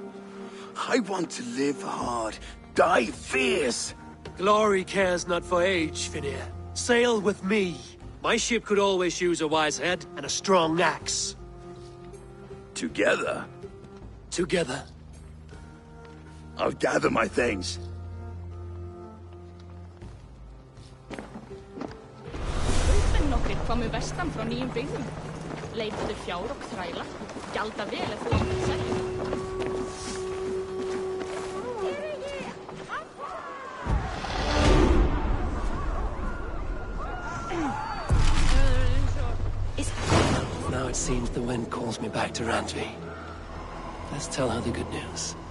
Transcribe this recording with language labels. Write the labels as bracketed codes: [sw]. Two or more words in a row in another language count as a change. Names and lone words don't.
[en] I want to live hard, die fierce. Glory cares not for age, Finnea. Sail with me. My ship could always use a wise head and a strong axe. Together? Together. I'll gather my things. [is] Kaupmenn nokkrir komu vestan frá nýjum byggðum. Leituðu fjár og þræla. Gjalda vel ef þú átt að selja. [en] Now it seems the wind calls me back to Randvi. Let's tell her the good news.